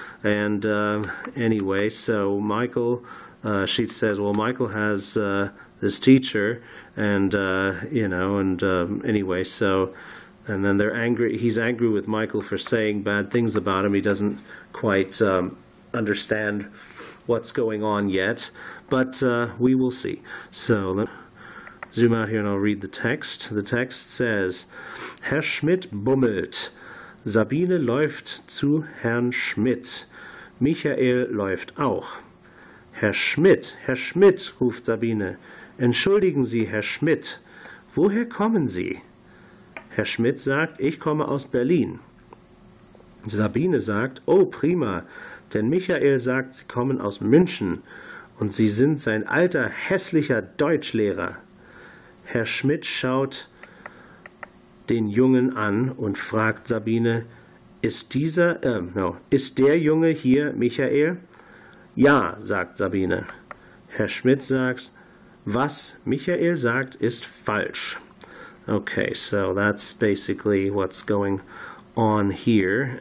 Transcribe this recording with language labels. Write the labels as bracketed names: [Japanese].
[English] And anyway, so Michael, she says, well, Michael has this teacher, and you know, and anyway, so, and then they're angry. He's angry with Michael for saying bad things about him. He doesn't quite understand what's going on yet, but we will see. So let me zoom out here and I'll read the text. The text says, [German] Herr Schmidt bummelt. Sabine läuft zu Herrn Schmidt. Michael läuft auch. Herr Schmidt, ruft Sabine. Entschuldigen Sie, Herr Schmidt, woher kommen Sie? Herr Schmidt sagt, ich komme aus Berlin. Sabine sagt, oh prima, denn Michael sagt, Sie kommen aus München und Sie sind sein alter, hässlicher Deutschlehrer. Herr Schmidt schaut den Jungen an und fragt Sabine, ist der Junge hier Michael? Ja, sagt Sabine. Herr Schmidt sagt, was Michael sagt, ist falsch. [English] Okay, so that's basically what's going on here.